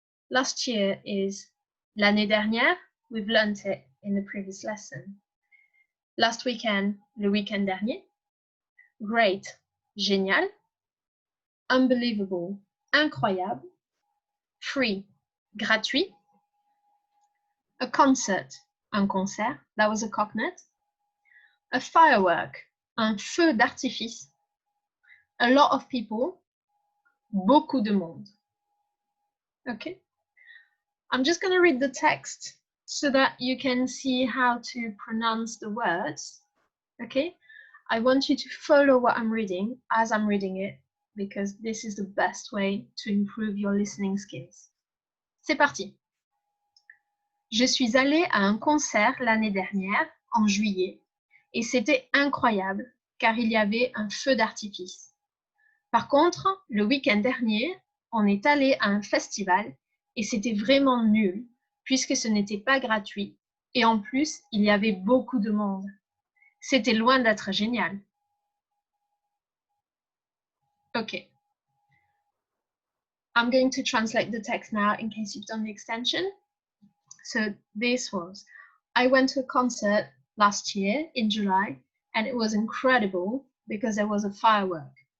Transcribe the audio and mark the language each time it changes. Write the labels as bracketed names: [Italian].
[English] Last year is [French] l'année dernière. [English] We've learnt it in the previous lesson. Last weekend, [French] le week-end dernier. [English] Great, [French] génial. [English] Unbelievable, [French] incroyable. [English] Free, [French] gratuit. [English] A concert, [French] un concert. [English] That was a cocknut. A firework, [French] un feu d'artifice. [English] A lot of people, [French] beaucoup de monde. [English] Okay. I'm just going to read the text so that you can see how to pronounce the words. Okay. I want you to follow what I'm reading as I'm reading it, because this is the best way to improve your listening skills. [French] C'est parti. Je suis allée à un concert l'année dernière, en juillet, et c'était incroyable, car il y avait un feu d'artifice. Par contre, le week-end dernier, on est allé à un festival, et c'était vraiment nul, puisque ce n'était pas gratuit, et en plus, il y avait beaucoup de monde. C'était loin d'être génial. [English] Okay. I'm going to translate the text now in case you've done the extension. So this was, I went to a concert last year in July, and it was incredible because there was a firework.